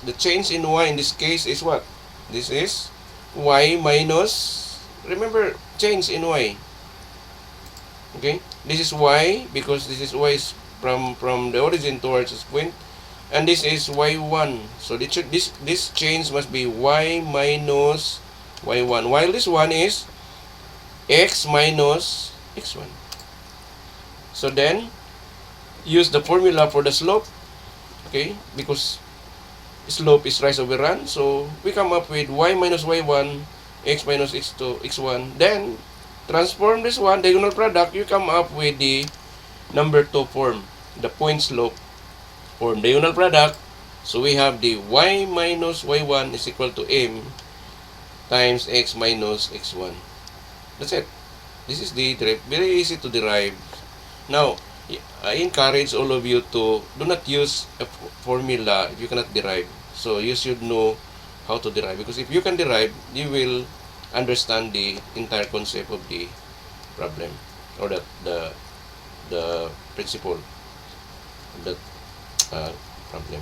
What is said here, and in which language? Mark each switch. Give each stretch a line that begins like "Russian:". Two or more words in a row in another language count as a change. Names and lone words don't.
English: The change in Y in this case is what? This is Y minus, remember, change in Y. Okay? This is Y, because this is Y is from the origin towards this point. And this is y1. So this change must be y minus y1. While this one is x minus x1. So then, use the formula for the slope. Okay? Because slope is rise over run. So, we come up with y minus y1, x minus x2, x1. Then, transform this one, diagonal product, you come up with the number 2 form. The point slope form, diagonal product. So we have the y minus y1 is equal to m times x minus x1. That's it. This is the very easy to derive. Now, I encourage all of you to do not use a formula if you cannot derive. So you should know how to derive, because if you can derive, you will understand the entire concept of the problem, or the principle of that problem.